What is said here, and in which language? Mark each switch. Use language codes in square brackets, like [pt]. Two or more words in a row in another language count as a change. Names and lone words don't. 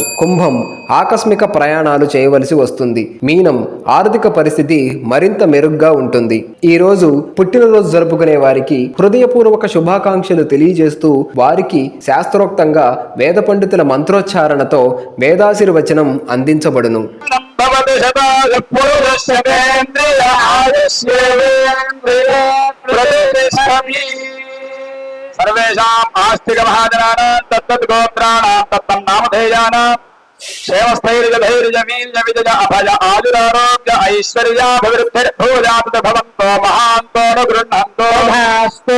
[te] కుంభం. ఆకస్మిక ప్రయాణాలు చేయవలసి వస్తుంది. మీనం. ఆర్థిక పరిస్థితి మరింత మెరుగ్గా ఉంటుంది. ఈ రోజు పుట్టినరోజు జరుపుకునే వారికి హృదయపూర్వక శుభాకాంక్షలు తెలియజేస్తూ వారికి శాస్త్రోక్తంగా వేద పండితుల మంత్రోచ్చారణతో వేదాశీర్వచనం అందించబడును. [sa] सर्वेषाम् आस्तिक महाजनानां तत्तद्गोत्राणां तत्तन्नामधेयानां क्षेमस्थैर्यधैर्यवीर्यविजय अभय आयुरारोग्य ऐश्वर्याभिवृद्धिर्भूयात् भवन्तो महान्तो न गृह्णन्तो भास्तु।